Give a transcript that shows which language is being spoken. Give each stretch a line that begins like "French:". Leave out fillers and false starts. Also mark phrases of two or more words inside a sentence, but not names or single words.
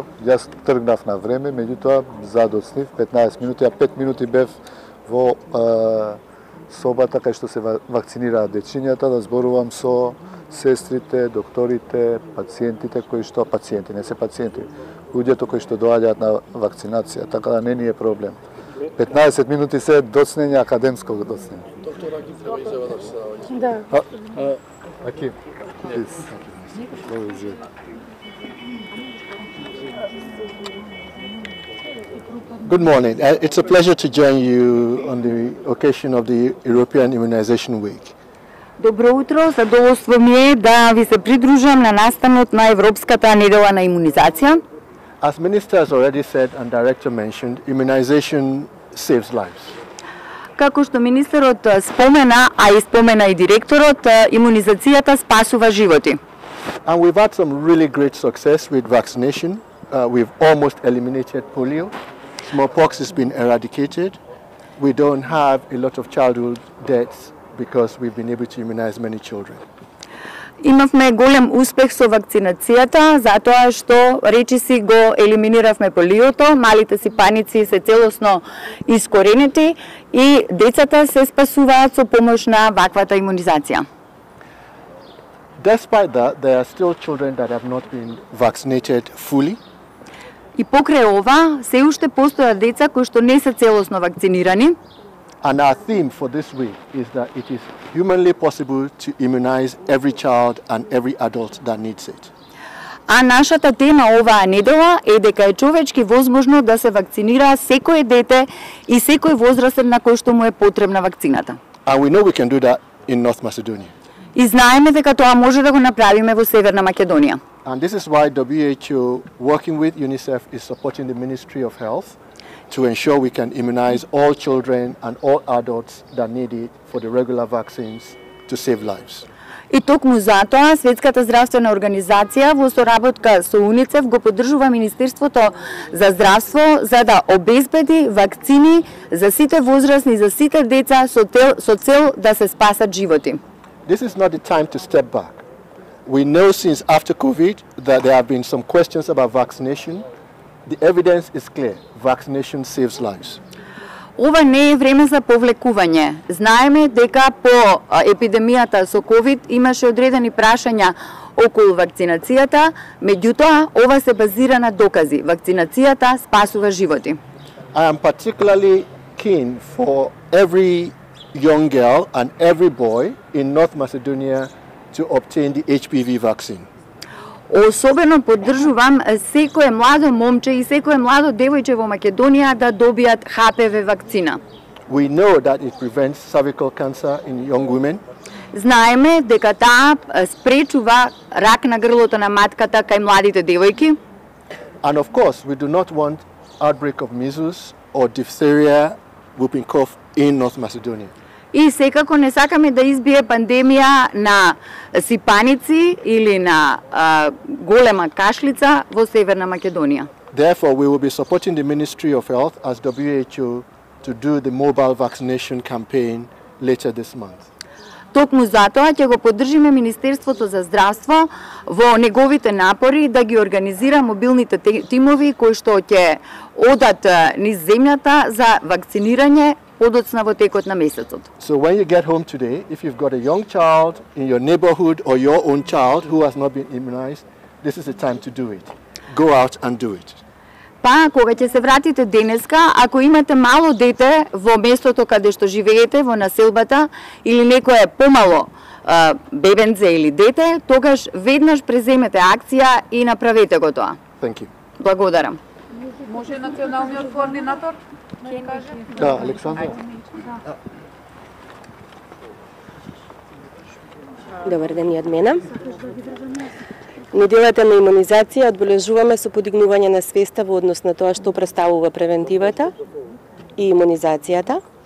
Macedonian: Јас тргнав на време, меѓутоа задоцнив 15 минути, а 5 минути бев во собата кај што се вакцинираат дечињата, да зборувам со сестрите, докторите, пациентите кои што пациенти, не се пациенти, луѓето кои што доаѓаат на вакцинација, така да не ни е проблем. 15 минути се доцнење, академско доцнење. Доктор Аки треба изјава да се Да. Аки,
English: Good morning. It's a pleasure to join you on the occasion of the European Immunization Week.
Macedonian: Добро утро, задоволство ми е да ви се придружам на настанот на Европската недела на имунизација.
English: As Minister has already said and Director mentioned, immunization saves lives.
Macedonian: Како што министерот спомена, а и спомена и директорот, имунизацијата спасува животи.
English: And we've had some really great success with vaccination. We've almost eliminated polio. Smallpox has been eradicated. We don't have a lot of childhood deaths because we've been able to immunize many children.
Macedonian: Имавме голем успех со вакцинацијата, затоа што речиси го елиминиравме полиото, малите сипаници се целосно искоренети и децата се спасуваат со помош на ваквата имунизација.
English: Despite that, there are still children that have not been vaccinated fully.
Macedonian: И покрај ова, се уште постојат деца кои што не се целосно вакцинирани.
English: And our theme for this week is that it is humanly possible to immunize every child and every adult that needs it.
Macedonian: А нашата тема оваа недела е дека е човечки возможно да се вакцинира секој дете и секој возрастен на кој што му е потребна вакцината.
English: And we know we can do that in North Macedonia.
Macedonian: И знаеме дека тоа може да го направиме во Северна Македонија.
English: And this is why WHO, working with UNICEF, is supporting the Ministry of Health to ensure we can immunize all children and all adults that need it for the regular vaccines to save lives.
Macedonian: И токму затоа Светската здравствена организација во соработка со УНИЦЕФ го поддржува Министерството за здравство за да обезбеди вакцини за сите возрастни, за сите деца со цел да се спасат животи.
English: This is not the time to step back. We know since after COVID that there have been some questions about vaccination. The evidence is clear. Vaccination saves lives.
Macedonian: Ова не е време за повлекување. Знаеме дека по епидемијата со COVID имаше одредени прашања околу вакцинацијата, меѓутоа ова се базира на докази. Вакцинацијата спасува животи.
English: I am particularly keen for every young girl and every boy in North Macedonia to obtain the HPV vaccine.
Macedonian: Особено поддржувам секое младо момче и секое младо девојче во Македонија да добијат HPV вакцина.
English: We know that it prevents cervical cancer in young women.
Macedonian: Знаеме дека таа спречува рак на грлото на матката кај младите девојки.
English: And of course, we do not want outbreak of measles or diphtheria, whooping cough in North Macedonia.
Macedonian: И секако не сакаме да избие пандемија на сипаници или на голема кашлица во Северна Македонија.
English: Therefore, we will be supporting the Ministry of Health as WHO to do the mobile vaccination campaign later this month.
Macedonian: Токму затоа ќе го поддржиме Министерството за здравство во неговите напори да ги организира мобилните тимови кои што ќе одат низ земјата за вакцинирање подоцна во текот на месецот.
English: So when you get home today, if you've got a young child in your neighborhood or your own child who has not been immunized, this is the time to do it. Go out and do it.
Macedonian: Па, кога ќе се вратите денеска, ако имате мало дете во местото каде што живеете, во населбата, или некое помало бебенце или дете, тогаш веднаш преземете акција и направете го тоа.
English: Thank you.
Macedonian: Благодарам. Може националниот координатор ќе каже? Да, Александра. Добар ден и од мене. Неделата на имунизација одбележуваме со подигнување на свеста во однос на тоа што представува превентивата и имунизацијата.